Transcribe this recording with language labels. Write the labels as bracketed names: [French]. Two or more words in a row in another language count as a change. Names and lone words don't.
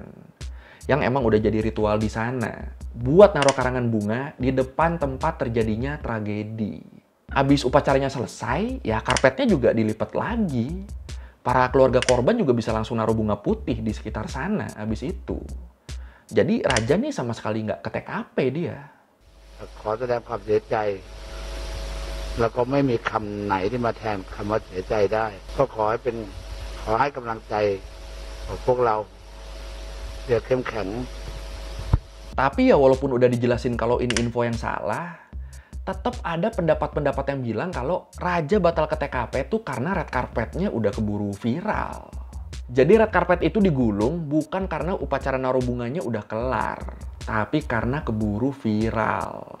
[Indonesian] Yang emang udah jadi ritual di sana. Buat naruh karangan bunga di depan tempat terjadinya tragedi. Abis upacaranya selesai, ya karpetnya juga dilipat lagi. Para keluarga korban juga bisa langsung naruh bunga putih di sekitar sana abis itu. Jadi raja nih sama sekali nggak ke TKP dia. [Thai] ขอแสดงความเสียใจแล้วก็ไม่มีคำไหนที่มาแทนคำว่าเสียใจได้ก็ขอให้กำลังใจของพวกเราเดี๋ยวเข้มแข็ง [Indonesian] Tapi ya walaupun udah dijelasin kalau ini info yang salah, tetap ada pendapat-pendapat yang bilang kalau raja batal ke TKP tuh karena [English] red carpetnya [Indonesian] udah keburu viral. Jadi [English] red carpet [Indonesian] itu digulung bukan karena upacara naruh bunganya udah kelar, tapi karena keburu viral.